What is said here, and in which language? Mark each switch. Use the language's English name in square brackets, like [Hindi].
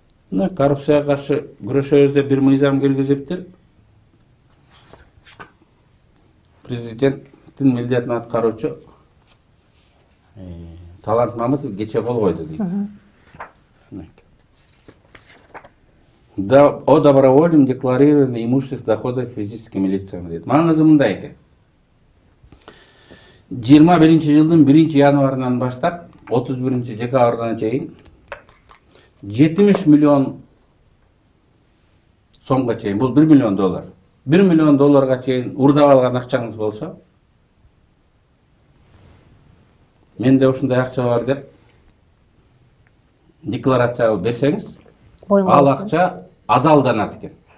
[Kyrgyz] Коррупцияга каршы күрөшөбүз деп бир мыйзам киргизиптир. Президенттин милдетин аткаруучу Талант Мамытов кече кол койду дейт. [Russian] Да, о добровольном декларировании имущества доходов физическим лицам [Kyrgyz] дейт. Маңызы мындай экен. 21-жылдын 1-январынан баштап 31-декабрга чейин 70 миллион сомго чейин, бул 1 миллион доллар. 1 миллион долларга чейин урдап алган акчаңыз болсо, менде ушундай акча бар деп декларация берсеңиз, ал акча адалданат экен.